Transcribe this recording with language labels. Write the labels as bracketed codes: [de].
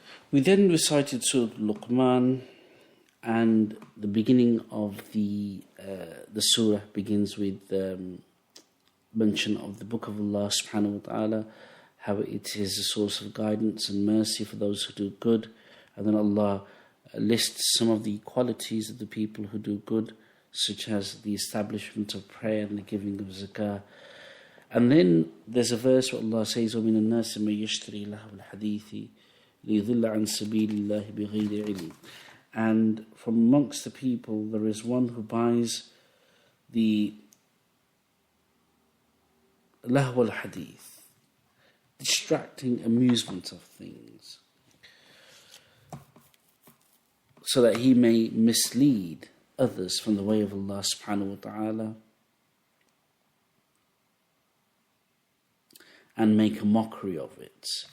[en] We then recited Surah Luqman, and the beginning of the surah begins with mention of the book of Allah subhanahu wa ta'ala, how it is a source of guidance and mercy for those who do good. And then Allah lists some of the qualities of the people who do good, such as the establishment of prayer and the giving of zakah. And then there's a verse where Allah says, [ar] وَمِنَ النَّاسِ مَن يَشْتَرِي لَهْوَ الْحَدِيثِ لِيُضِلَّ عَنْ سَبِيلِ اللَّهِ بِغَيْرِ عِلْمٍ. [en] And from amongst the people there is one who buys the lahwa al-hadith, distracting amusement of things, so that he may mislead others from the way of Allah subhanahu wa ta'ala and make a mockery of it.